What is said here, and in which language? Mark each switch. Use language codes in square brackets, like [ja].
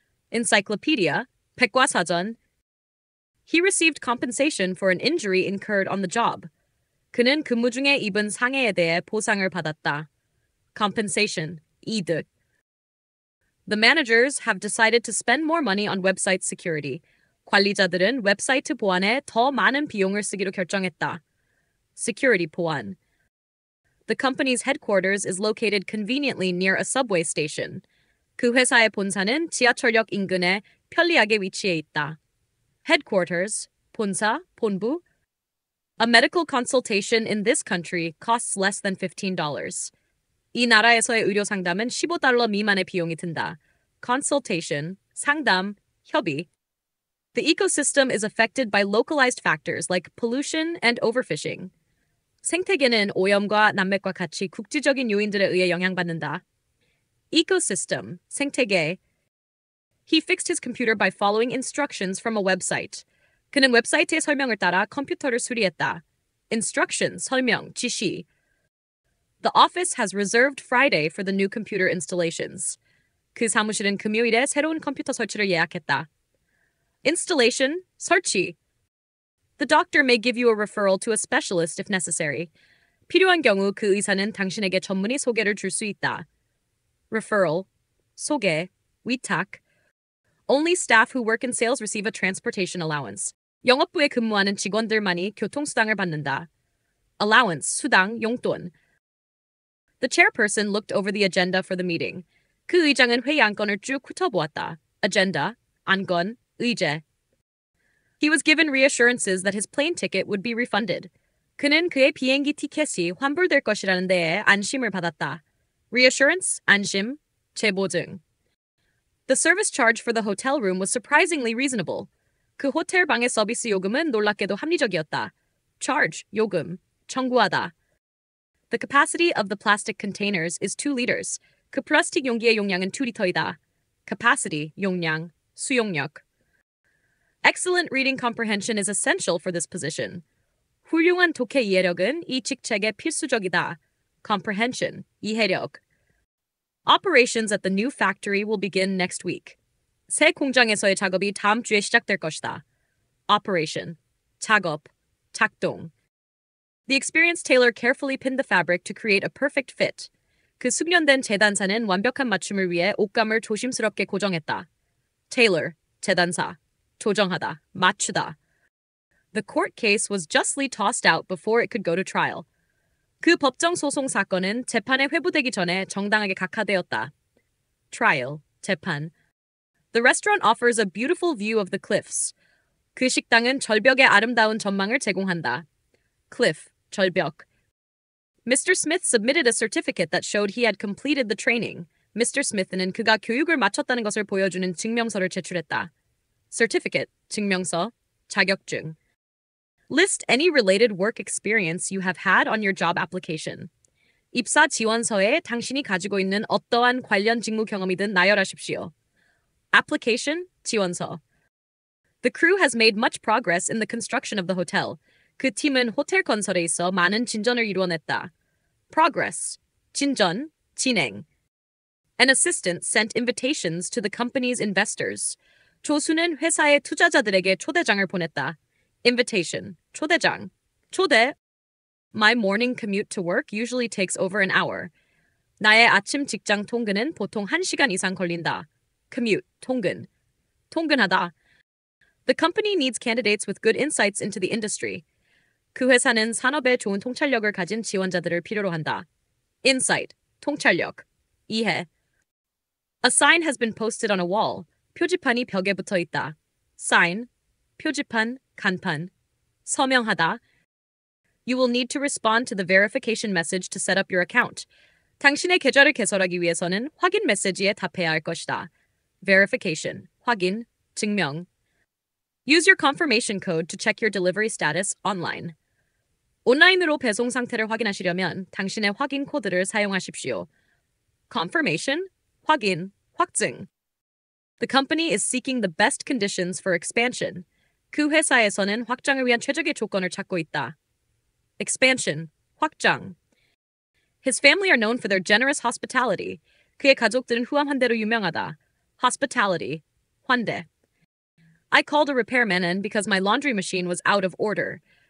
[en] Encyclopedia, 백과사전. He received compensation for an injury incurred on the job. [ko] 그는 근무 중에 입은 상해에 대해 보상을 받았다. [en] Compensation, 이득. The managers have decided to spend more money on website security. [ko] 관리자들은 웹사이트 보안에 더 많은 비용을 쓰기로 결정했다. [en] Security 보안. The company's headquarters is located conveniently near a subway station. [ko] 그 회사의 본사는 지하철역 인근에 편리하게 위치해 있다. Headquarters, 본사, 본부. [en] A medical consultation in this country costs less than $15. [ko] 이 나라에서의 의료 상담은 $15 미만의 비용이 든다. Consultation, 상담, 협의. [en] The ecosystem is affected by localized factors like pollution and overfishing. [ko] 생태계는 오염과 남맥과 같이 국지적인 요인들에 의해 영향받는다. [en] Ecosystem, 생태계. He fixed his computer by following instructions from a website. [ko] 그는 웹사이트의 설명을 따라 컴퓨터를 수리했다. Instructions, 설명, 지시. [en] The office has reserved Friday for the new computer installations. [ko] 그 사무실은 금요일에 새로운 컴퓨터 설치를 예약했다. [en] Installation, 설치. The doctor may give you a referral to a specialist if necessary. [ko] 필요한 경우 그 의사는 당신에게 전문의 소개를 줄 수 있다. Referral, 소개, 위탁. [en] Only staff who work in sales receive a transportation allowance. [ko] 영업부에 근무하는 직원들만이 교통수당을 받는다. Allowance, 수당, 용돈. [en] The chairperson looked over the agenda for the meeting. [ko] 그 의장은 회의 안건을 쭉 훑어보았다. Agenda, 안건, 의제. [en] He was given reassurances that his plane ticket would be refunded. [ko] 그는 그의 비행기 티켓이 환불될 것이라는 데에 안심을 받았다. Reassurance, 안심, 재보증. [en] The service charge for the hotel room was surprisingly reasonable. [ko] 그 호텔 방의 서비스 요금은 놀랍게도 합리적이었다. Charge, 요금, 청구하다. [en] The capacity of the plastic containers is 2 liters. [ko] 그 플라스틱 용기의 용량은 2리터이다. Capacity, 용량, 수용력. [en] Excellent reading comprehension is essential for this position. [ko] 훌륭한 독해 이해력은 이 직책에 필수적이다. [en] Comprehension, 이해력. Operations at the new factory will begin next week. [ko] 새 공장에서의 작업이 다음 주에 시작될 것이다. Operation, 작업, 작동. [en] The experienced tailor carefully pinned the fabric to create a perfect fit. [ko] 그 숙련된 재단사는 완벽한 맞춤을 위해 옷감을 조심스럽게 고정했다. Tailor, 재단사, 조정하다, 맞추다. [en] The court case was justly tossed out before it could go to trial. [ko] 그 법정 소송 사건은 재판에 회부되기 전에 정당하게 각하되었다. Trial, 재판. [en] The restaurant offers a beautiful view of the cliffs. [ko] 그 식당은 절벽의 아름다운 전망을 제공한다. [en] Cliff, 절벽. Mr. Smith submitted a certificate that showed he had completed the training. Mr. [ko] Smith는 그가 교육을 마쳤다는 것을 보여주는 증명서를 제출했다. Certificate, 증명서, 자격증. [en] List any related work experience you have had on your job application. [ko] 입사 지원서에 당신이 가지고 있는 어떠한 관련 직무 경험이든 나열하십시오. [en] Application, 지원서. The crew has made much progress in the construction of the hotel. [ko] 그 팀은 호텔 건설에 있어 많은 진전을 이루어냈다. Progress, 진전, 진행. [en] An assistant sent invitations to the company's investors. [ko] 조수는 회사의 투자자들에게 초대장을 보냈다. Invitation, 초대장, 초대. [en] My morning commute to work usually takes over an hour. [ko] 나의 아침 직장 통근은 보통 1시간 이상 걸린다. Commute, 통근. 통근하다. [en] The company needs candidates with good insights into the industry. [ko] 그 회사는 산업에 좋은 통찰력을 가진 지원자들을 필요로 한다. Insight, 통찰력, 이해. [en] A sign has been posted on a wall. [ko] 표지판이 벽에 붙어 있다. Sign, 표지판, 간판. 서명하다. [en] You will need to respond to the verification message to set up your account. [ko] 당신의 계좌를 개설하기 위해서는 확인 메시지에 답해야 할 것이다. Verification, 확인, 증명. [en] Use your confirmation code to check your delivery status online. [ko] 온라인으로 배송 상태를 확인하시려면 당신의 확인 코드를 사용하십시오. Confirmation, 확인, 확증. [en] The company is seeking the best conditions for expansion. [ko] 그 회사에서는 확장을 위한 최적의 조건을 찾고 있다. [en] Expansion, 확장. His family are known for their generous hospitality. [ko] 그의 가족들은 후함 환대로 유명하다. [en] Hospitality, 환대. I called a repairman in because my laundry machine was out of order.